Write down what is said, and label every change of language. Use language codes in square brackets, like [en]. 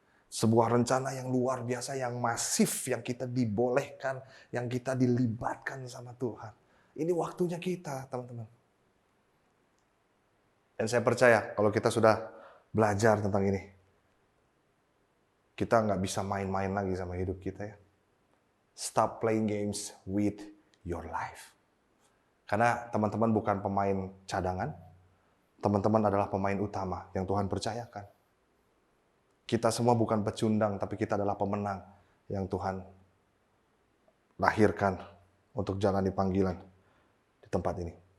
[id] Sebuah rencana yang luar biasa, yang masif, yang kita dibolehkan, yang kita dilibatkan sama Tuhan. Ini waktunya kita, teman-teman. Dan saya percaya kalau kita sudah belajar tentang ini, kita nggak bisa main-main lagi sama hidup kita ya. [en] Stop playing games with your life. [id] Karena teman-teman bukan pemain cadangan, teman-teman adalah pemain utama yang Tuhan percayakan. Kita semua bukan pecundang, tapi kita adalah pemenang yang Tuhan lahirkan untuk jalani panggilan di tempat ini.